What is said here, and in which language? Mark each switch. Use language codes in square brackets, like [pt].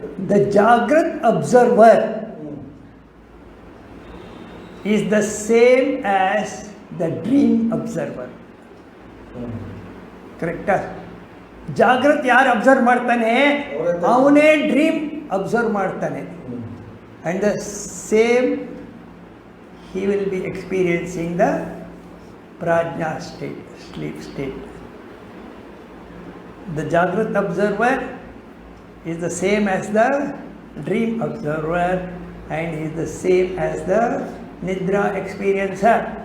[en] The ಜಾಗೃತ್ observer is the same as the dream observer. [kn] ಕರೆಕ್ಟಾ? ಜಾಗೃತಿ ಯಾರು ಅಬ್ಸರ್ವ್ ಮಾಡ್ತಾನೆ ಅವನೇ ಡ್ರೀಮ್ ಅಬ್ಸರ್ವ್ ಮಾಡ್ತಾನೆ. [en] And the same he will be experiencing the prajna state, sleep state. The Jagrat observer is the same as the dream observer and is the same as the Nidra experiencer.